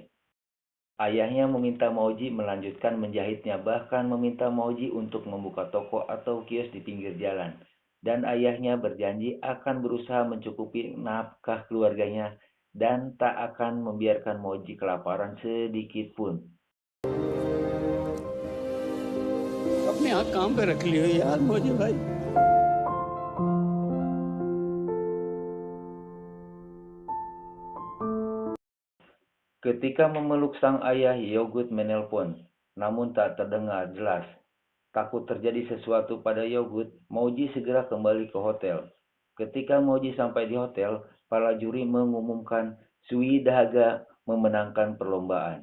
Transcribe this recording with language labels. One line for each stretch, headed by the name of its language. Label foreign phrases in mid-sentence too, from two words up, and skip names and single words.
Indonesian: Ayahnya meminta Mauji melanjutkan menjahitnya, bahkan meminta Mauji untuk membuka toko atau kios di pinggir jalan. Dan ayahnya berjanji akan berusaha mencukupi nafkah keluarganya dan tak akan membiarkan Mauji kelaparan sedikit pun.
Hindi: अपने हाथ काम पे रख लियो यार मौजी भाई.
Indonesian: Ketika memeluk sang ayah, Yogut menelpon, namun tak terdengar jelas. Takut terjadi sesuatu pada Yogut, Mauji segera kembali ke hotel. Ketika Mauji sampai di hotel, para juri mengumumkan Sui Dhaga memenangkan perlombaan.